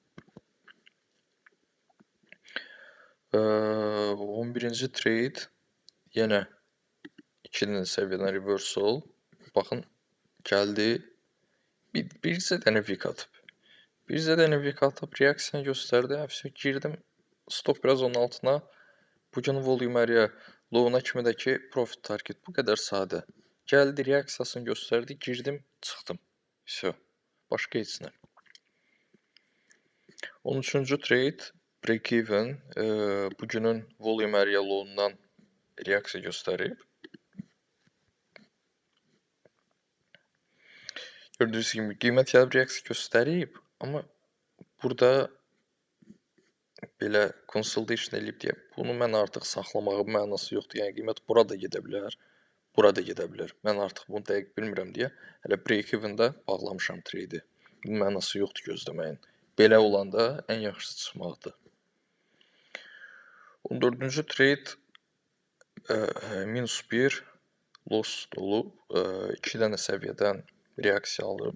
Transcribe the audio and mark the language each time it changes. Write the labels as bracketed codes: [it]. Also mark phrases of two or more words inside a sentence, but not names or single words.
[az] 11-ci trade yenə 2 dənə səviyyədən reversal. Baxın, gəldi. Bircə dənə wick atıb. Bircə dənə wick atıb, reaksiyonu göstərdi. Həfsə girdim. Stop biraz onun altına. Bugün [en] volume area low-una [az] kimidəki profit target bu qədər sadə. Gəldi, reaksiyasını göstərdi. Girdim, çıxdım. Всё. Başqa heç nə. 13-cü trade [en] break even [az] bugünün [en] volume area low-undan [az] reaksiya göstərib. Gördüyünüz kimi qiymət gəlib reaksiya göstərib, amma burada belə consolidation eləyib deyə bunu mən artıq saxlamağım mənası yoxdur. Yəni qiymət bura da gedə bilər, bura da gedə bilər. Mən artıq bunu dəqiq bilmirəm deyə hələ [en] break even-də [az] bağlamışam trade-i. Bunun mənası yoxdur gözləməyin. Belə olanda ən yaxşısı çıxmaqdır. 14-cü trade -1 loss olub. 2 dənə səviyyədən reaksiya alıb.